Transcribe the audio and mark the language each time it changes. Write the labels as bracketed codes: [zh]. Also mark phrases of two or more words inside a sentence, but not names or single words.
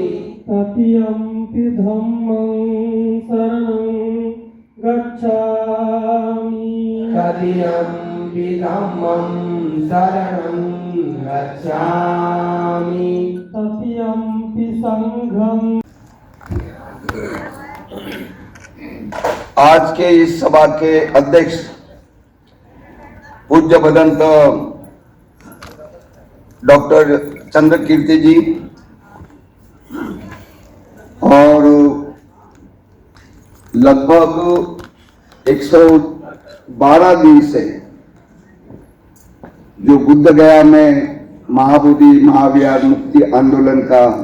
[pi] तृतीयंपि धम्मं शरणं गच्छामि, तृतीयंपि धम्मं शरणं गच्छामि, तृतीयंपि संघं। [hi] आज के इस सभा के अध्यक्ष पूज्य भदंत डॉक्टर चंद्रकीर्ति जी और लगभग 112 दिन से जो बुद्ध गया में महाबोधि महाविहार मुक्ति आंदोलन का